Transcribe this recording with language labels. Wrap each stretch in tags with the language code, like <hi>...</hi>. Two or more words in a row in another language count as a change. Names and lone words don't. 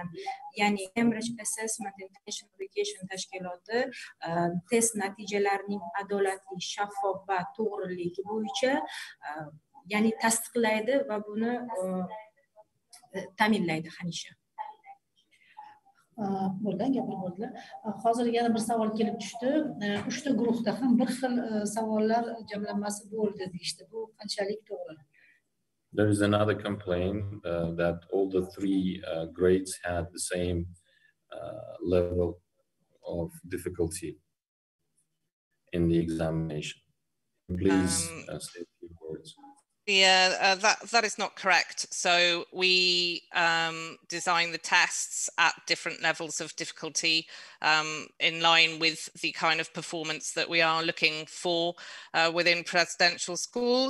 <uz>Ya'ni Cambridge Assessment International Education tashkiloti test natijalarining adolatli, shaffof va to'g'riligi bo'yicha ya'ni tasdiqlaydi va buni ta'minlaydi hamisha. Bo'lgan gapirib bo'ldilar. Hozir yana bir savol kelib tushdi. 3 ta guruhda ham bir xil savollar jamlanmasi bo'ldi deyishdi. Bu qanchalik to'g'ri?</uz> <en>There is another complaint that all the three grades had the same level of difficulty in the examination. Please say a few words. Yeah, that is not correct. So we design the tests at different levels of difficulty in line with the kind of performance that we are looking for within presidential schools.</en>